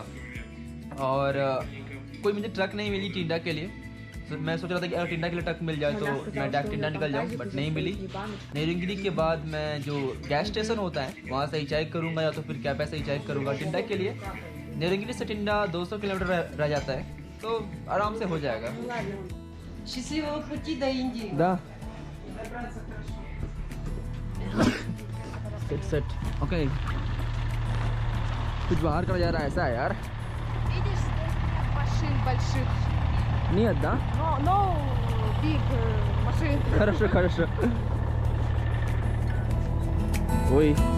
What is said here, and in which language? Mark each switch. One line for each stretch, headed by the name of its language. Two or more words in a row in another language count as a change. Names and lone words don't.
Hindi: और कोई मुझे ट्रक नहीं मिली टिंडा के लिए, तो मैं सोच रहा था कि अगर टिंडा के लिए ट्रक मिल जाए तो मैं डायरेक्ट टिंडा निकल जाऊँ, बट नहीं मिली। नेरुंगिरी के बाद मैं जो
English: gas station
Hindi: होता है वहाँ से हिचाइक करूँगा, या तो फिर कैफे से हिचाइक करूँगा टिंडा के लिए। नेरुंगिरी से टिंडा 200 किलोमीटर रह जाता है, तो आराम से हो जाएगा।
Russian: Счастливого пути до Индии. Да.
English: set okay.
Hindi: कुछ बाहर का नज़ारा ऐसा है यार।
Russian: Видишь, здесь нет машин больших. Нет, да?
English: No big машин.
Russian: Хорошо, хорошо. Ой.